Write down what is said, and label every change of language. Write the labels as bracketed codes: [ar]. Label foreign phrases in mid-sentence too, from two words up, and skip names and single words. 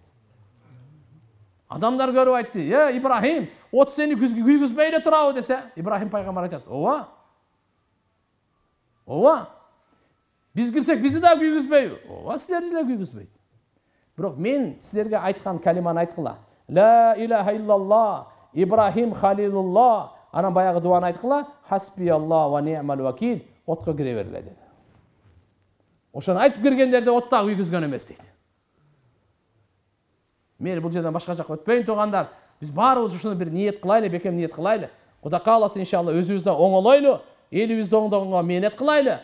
[ky] Адамдар көрүп айтты: Ибрахим, от сени күйгүзбөй эле турабы десе, Ибрахим пайгамбар айтат: Ооба. Биз кирсек бизди да күйгүзбөйбү? Ооба, силерди да күйгүзбөйт. Бирок мен силерге айткан калиманы айткыла. [ar] لا إله إلا الله، إبراهيم خليل الله. [ky] Анан баягы дуаны айткыла: [ar] حسبي الله ونعم الوكيل. [ky] Отко кире бергиле деди. Ошону айтып киргендерди отта күйгүзгөн эмес дейт. Мен бул жерден башка жакка өтпөйүн туугандар. Биз баарыбыз ушуну бир ниет кылайлы, бекем ниет кылайлы. Кудай кааласа иншалла өзүбүздө оңолойлу, элибизди оңдогонго менет кылайлы.